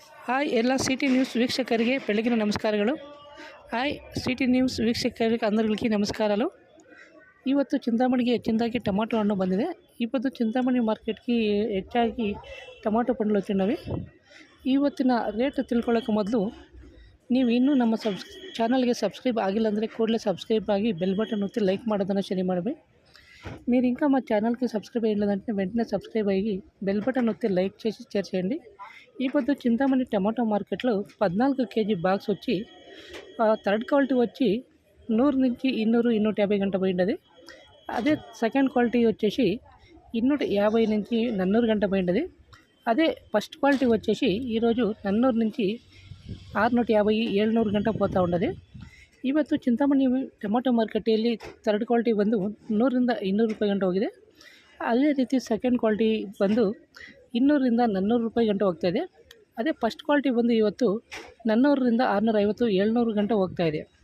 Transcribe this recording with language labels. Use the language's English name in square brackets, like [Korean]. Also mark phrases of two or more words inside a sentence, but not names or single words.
[Kannada] ಹಾಯ್ ಎಲ್ಲ ಸಿಟಿ ನ್ಯೂಸ್ ವೀಕ್ಷಕರಿಗೆ ಬೆಳಗಿನ ನಮಸ್ಕಾರಗಳು. ಹಾಯ್ ಸಿಟಿ ನ್ಯೂಸ್ ವೀಕ್ಷಕರಿಗೆ అందరికీ ನಮಸ್ಕಾరాలు. ಇವತ್ತು చింతామణిಗೆ ಹೆಚ್ಚಿನದಾಗಿ ಟೊಮಾಟೊ ಹಣ್ಣು ಬಂದಿದೆ. ಇವತ್ತು చింతామణಿ ಮಾರ್ಕೆಟ್ಗೆ ಹೆಚ್ಚಾಗಿ ಟೊಮಾಟೊ [Telugu] పండ్లు వచ్చినవి. [Kannada] ಇವತ್ತಿನ ರೇಟ್ ತಿಳ್ಕೊಳ್ಳೋಕೆ ಮೊದಲು ನೀವು ಇನ್ನೂ ನಮ್ಮ ఛానల్ಗೆ సబ్స్క్రైబ్ ಆಗಿಲ್ಲ ಅಂದರೆ ಕೂಡಲೇ ಸಬ್ಸ್ಕ್ರೈಬ್ ಆಗಿ ಬೆಲ್ ಬಟನ್ ಒತ್ತಿ ಲೈಕ್ ಮಾಡೋದನ್ನು ಶುರು ಮಾಡಬೇಕು. [Telugu] మీరు ఇంకా మా ఛానల్కి సబ్స్క్రైబ్ అయ్యలేదంటే వెంటనే సబ్స్క్రైబ్ అయ్యి [English] bell button [Telugu] ఒత్తి లైక్ చేసి షేర్ చేయండి. ఈ పొద్దు చింతామణి టమాటో మార్కెట్లో [English] 14 kg box [Telugu] వచ్చి [English] third quality [Telugu] వచ్చి 100 నుంచి 200 250 గంట పోయింది. అదే [English] second quality [Telugu] వచ్చేసి 250 నుంచి 400 గంట పోయింది. అదే [English] first quality [Telugu] వచ్చేసి ఈరోజు 400 నుంచి 650 700 ಗಂಟ పోతా ఉన్నది. [Kannada] ಇವತ್ತು చింತಾಮಣಿ ಟೊಮಾಟೊ ಮಾರ್ಕೆಟಲ್ಲಿ [English] third quality [Kannada] ಬಂದು 100 ರಿಂದ 200 ರೂಪಾಯಿ ಗಂಟ ಹೋಗಿದೆ. ಅದೇ ರೀತಿ [English] second quality [Kannada] ಬಂದು 200 ರಿಂದ 400 ರೂಪಾಯಿ ಗಂಟ ಹೋಗ್ತಾ ಇದೆ. ಅದೇ [English] first quality [Kannada] ಬಂದು ಇವತ್ತು 400 ರಿಂದ 650 700 ಗಂಟ ಹೋಗ್ತಾ ಇದೆ.